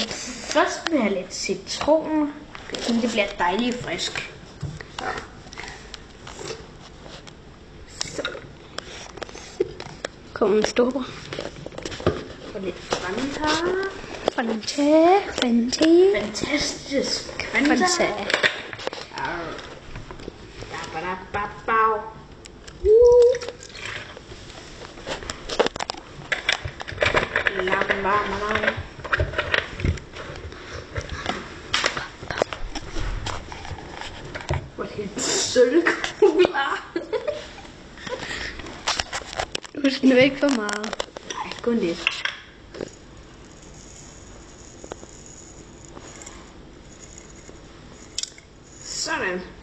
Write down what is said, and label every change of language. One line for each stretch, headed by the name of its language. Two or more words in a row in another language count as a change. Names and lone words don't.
Danish: Først skal vi have lidt citron, så det bliver dejligt frisk. Kom en stor. Og lidt Fanta. Fantastisk Fanta. Ba-ba-da-ba-bow. Lam-bam-bam. Og lidt sølvkugler. Husk nu ikke for meget. Nej, kun lidt. Sådan.